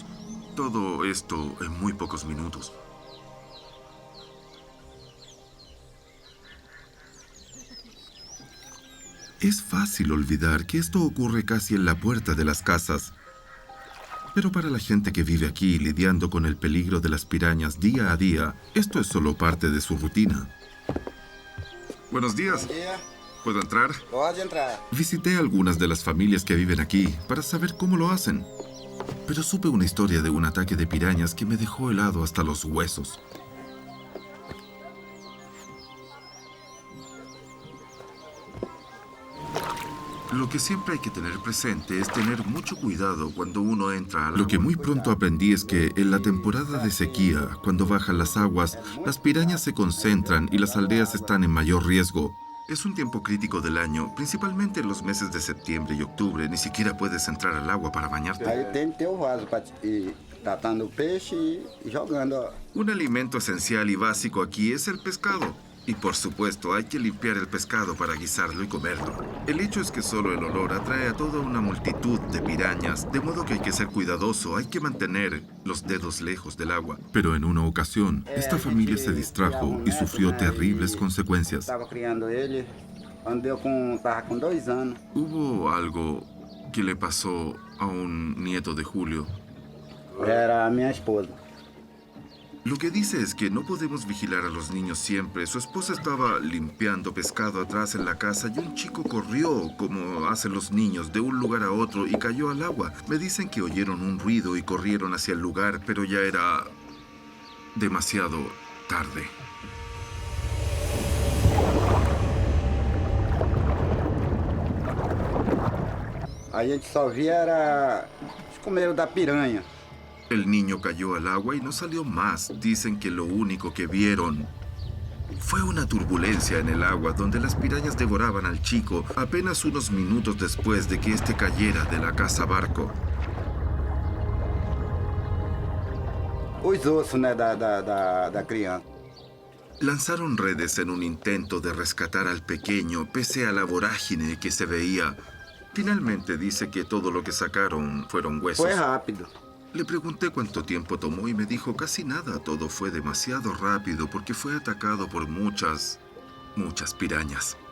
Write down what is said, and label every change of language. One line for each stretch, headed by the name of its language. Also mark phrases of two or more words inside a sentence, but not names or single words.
Spanish: Todo esto en muy pocos minutos. Es fácil olvidar que esto ocurre casi en la puerta de las casas. Pero para la gente que vive aquí lidiando con el peligro de las pirañas día a día, esto es solo parte de su rutina. Buenos días.
Portuguese: Bom dia.
Spanish: ¿Puedo entrar?
Portuguese: Pode entrar.
Spanish: Visité algunas de las familias que viven aquí para saber cómo lo hacen. Pero supe una historia de un ataque de pirañas que me dejó helado hasta los huesos. Lo que siempre hay que tener presente es tener mucho cuidado cuando uno entra al agua. Lo que muy pronto aprendí es que en la temporada de sequía, cuando bajan las aguas, las pirañas se concentran y las aldeas están en mayor riesgo. Es un tiempo crítico del año, principalmente en los meses de septiembre y octubre. Ni siquiera puedes entrar al agua para bañarte.
Portuguese: Aí tem que ter o vaso para ir tratando o peixe e jogando.
Spanish: Un alimento esencial y básico aquí es el pescado. Y por supuesto, hay que limpiar el pescado para guisarlo y comerlo. El hecho es que solo el olor atrae a toda una multitud de pirañas, de modo que hay que ser cuidadoso, hay que mantener los dedos lejos del agua. Pero en una ocasión, esta familia se distrajo y sufrió terribles consecuencias.
Portuguese: Estava criando ele, tava com 2 anos.
Spanish: Hubo algo que le pasó a un nieto de Julio.
Portuguese: Era a minha esposa.
Spanish: Lo que dice es que no podemos vigilar a los niños siempre. Su esposa estaba limpiando pescado atrás en la casa y un chico corrió, como hacen los niños, de un lugar a otro y cayó al agua. Me dicen que oyeron un ruido y corrieron hacia el lugar, pero ya era demasiado tarde.
Portuguese: A gente só via era os comeiro da piranha.
Spanish: El niño cayó al agua y no salió más. Dicen que lo único que vieron fue una turbulencia en el agua donde las pirañas devoraban al chico apenas unos minutos después de que éste cayera de la casa barco.
Portuguese: Os ossos, né, da criança.
Spanish: Lanzaron redes en un intento de rescatar al pequeño pese a la vorágine que se veía. Finalmente dice que todo lo que sacaron fueron huesos.
Portuguese: Foi rápido.
Spanish: Le pregunté cuánto tiempo tomó y me dijo casi nada. Todo fue demasiado rápido porque fue atacado por muchas pirañas.